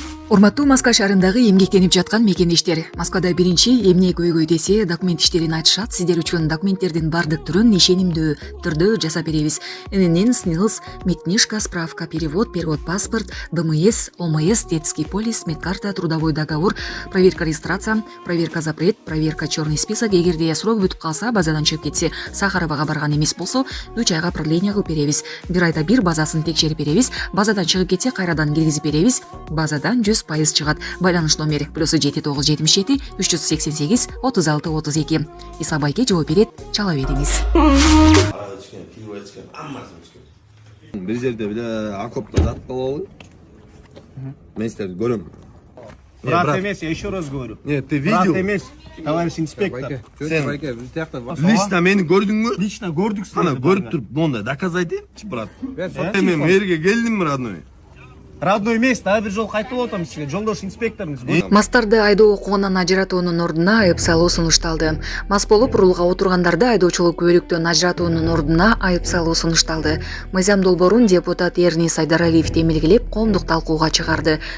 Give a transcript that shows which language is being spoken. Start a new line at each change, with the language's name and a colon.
Kyrgyz: Урматтуу Москва шаарындагы эмгектенип жаткан мекендештер, Москвада биринчи эмне көйгөй десе документ иштерин айтышат. Сиздер үчүн документтердин бардык түрүн ишенимдүү түрдө жасап беребиз.
Russian: ННН, СНИЛС, медкнижка, справка, перевод, паспорт, ДМС, ОМС, детский полис, медкарта, трудовой договор, проверка регистрация, проверка запрет, проверка черный список.
Kyrgyz: Эгерде срок бүтүп калса, базадан чыгып кетсе, Сахаровага барган эмес болсо, 3 айга продление кылып беребиз. Бир айда бир базасын текшерип беребиз. Базадан чыгып кетсе, кайрадан киргизип беребиз. Базадан 100% чыгат. Байланыш номери +79 77 388 36 32. Иса Байке жооп берет, чала бериңиз. Бир жерде биле окопто жатып калабы? Мен силерди көрөм. Брат эмес,
Russian: я еще раз говорю. Нет, ты видел?
Kyrgyz: Брат эмес,
Russian: товарищ инспектор.
Kyrgyz: Лично мени көрдүңбү? Лично көрдүк сени. Ана көрүп туруп, монда доказать этчи, брат. Мен мэрге келдимби, родной? Родной эмес, дагы бир жол кайтып атам сизге. Жолдош инспекторуңуз. Мастарды айдоо укугунан ажыратуунун ордуна айып салуу сунушталды. Мас болуп рулга отургандарды айдоочулук күбөлүктөн ажыратуунун ордуна айып салуу сунушталды. Мыйзам долбоорун депутат Эрни Сайдаралиев темелгелеп, коомдук талкууга чыгарды.